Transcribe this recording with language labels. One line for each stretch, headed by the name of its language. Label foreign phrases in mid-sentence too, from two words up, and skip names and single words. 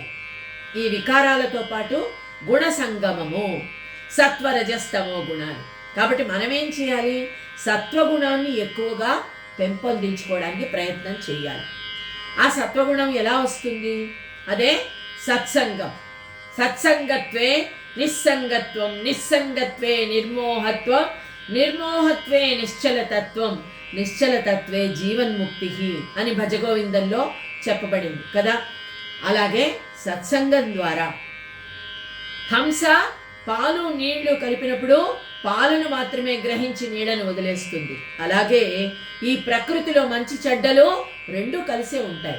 Telugu: ఈ వికారాలతో పాటు గుణ సంగమము, సత్వరజస్తమో గుణాలు. కాబట్టి మనం ఏం చేయాలి? సత్వగుణాన్ని ఎక్కువగా పెంపొందించుకోవడానికి ప్రయత్నం చేయాలి. ఆ సత్వగుణం ఎలా వస్తుంది? అదే సత్సంగం.
Sanskrit: సత్సంగత్వే నిస్సంగత్వం, నిస్సంగత్వే నిర్మోహత్వం, నిర్మోహత్వే నిశ్చలతత్వం, నిశ్చలతత్వే జీవన్ముక్తి
Telugu: అని భజగోవిందంలో చెప్పబడింది కదా. అలాగే సత్సంగం ద్వారా హంస పాలు నీళ్లు కలిపినప్పుడు పాలను మాత్రమే గ్రహించి నీళ్లను వదిలేస్తుంది. అలాగే ఈ ప్రకృతిలో మంచి చెడ్డలు రెండూ కలిసే ఉంటాయి.